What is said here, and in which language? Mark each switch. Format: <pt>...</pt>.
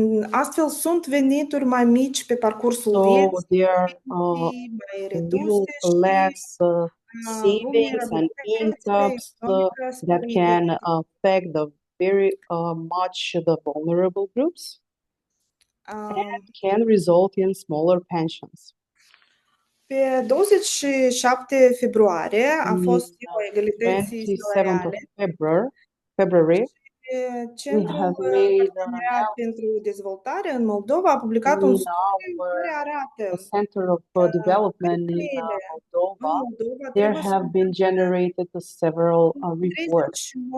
<ro>Astfel sunt venituri mai mici pe parcursul vieții, mai reduse</ro> <en>less savings and incomes that can affect very much the vulnerable groups and can result in smaller pensions.</en> <ro>Pe 27 februarie a fost ziua egalității salariale.</ro> <en>February,</en> <ro>Centrul pentru Dezvoltare în Moldova a publicat un studiu care arată</ro> <en>Center of Development in Moldova. There have been generated several reports.</en>